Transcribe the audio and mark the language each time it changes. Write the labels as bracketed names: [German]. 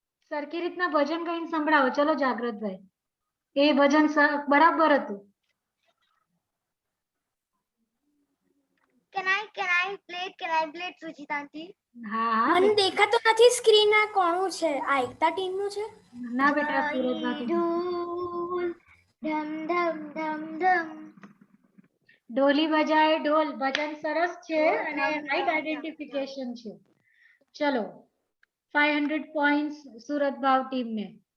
[Gujarati] સરખી રીતના ભજન કહીને સંભળાવો ચલો જાગૃતભાઈ એ ભજન બરાબર હતું [English] Can I play it, Sujita aunty? [Gujarati] હા મને દેખાતો નથી સ્ક્રીન આ કોનું છે આ એકતા ટીમ નું છે ના બેટા સુરજમાંથી Dhool, dum dum dum dum. ઢોલી બજાય ઢોલ ભજન સરસ છે અને રાઈટ આઈડેન્ટિફિકેશન છે ચલો 500 પોઈન્ટ્સ સુરત ભાવ ટીમ ને